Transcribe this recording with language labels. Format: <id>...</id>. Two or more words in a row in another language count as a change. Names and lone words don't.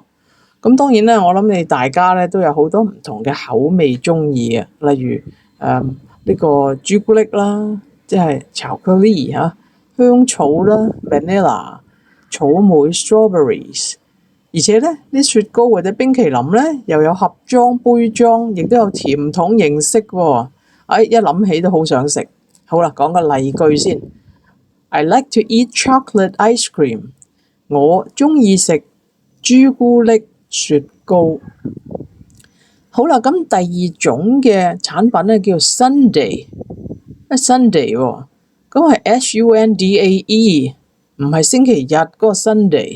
<yue>咁當然咧，我諗你大家咧都有好多唔同嘅口味中意嘅，例如呢個朱古力啦，即係巧克力香草啦 vanilla、草莓 strawberries。而且咧，啲雪糕或者冰淇淋咧，又有盒裝、杯裝，亦都有甜筒形式喎。一諗起都好想食。好啦，講個例句先。</yue> <en>I like to eat chocolate ice cream。</en> <yue>我中意食朱古力雪糕。好啦，咁第二種嘅產品咧叫 Sunday。Sunday 喎，咁係 Sundae，唔係星期日嗰個 Sunday。</yue>